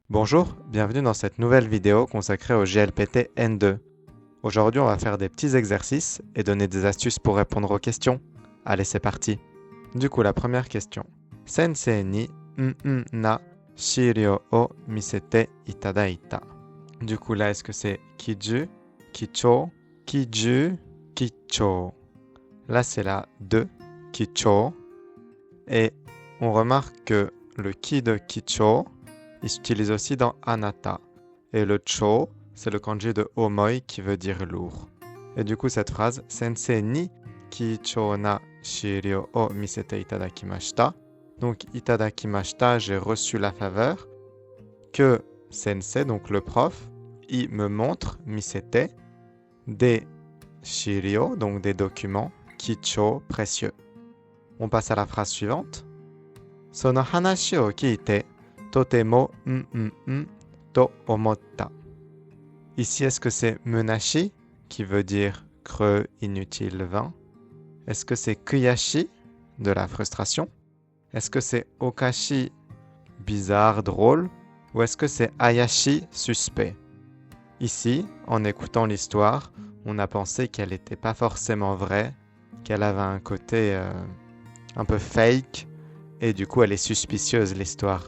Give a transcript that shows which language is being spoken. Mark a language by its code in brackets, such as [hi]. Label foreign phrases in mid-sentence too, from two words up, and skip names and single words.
[fr] Bonjour, bienvenue dans cette nouvelle vidéo consacrée au GLPT N2. Aujourd'hui, on va faire des petits exercices et donner des astuces pour répondre aux questions. Allez, c'est parti. Du coup, la première question. [ja] 先生にな資料を見せていただいた. [fr] Du coup, là, est-ce que c'est kiju, kicho, kiju, kicho? Là, c'est la 2, kicho. Et on remarque que le ki de kicho, il s'utilise aussi dans anata. Et le cho, c'est le kanji de omoi qui veut dire lourd. Et du coup, cette phrase, [ja] 先生に貴重な資料を見せていただきました. [fr] Donc, itadakimashita, j'ai reçu la faveur que sensei, donc le prof, il me montre, misete, des shiryou, donc des documents, kicho, précieux. On passe à la phrase suivante. [ja] その話を聞いて、とても と思った. [fr] Ici, est-ce que c'est menashi, qui veut dire creux, inutile, vain? Est-ce que c'est kuyashi, de la frustration? Est-ce que c'est okashi, bizarre, drôle? Ou est-ce que c'est ayashi, suspect? Ici, en écoutant l'histoire, on a pensé qu'elle n'était pas forcément vraie, qu'elle avait un côté un peu fake, et du coup elle est suspicieuse l'histoire.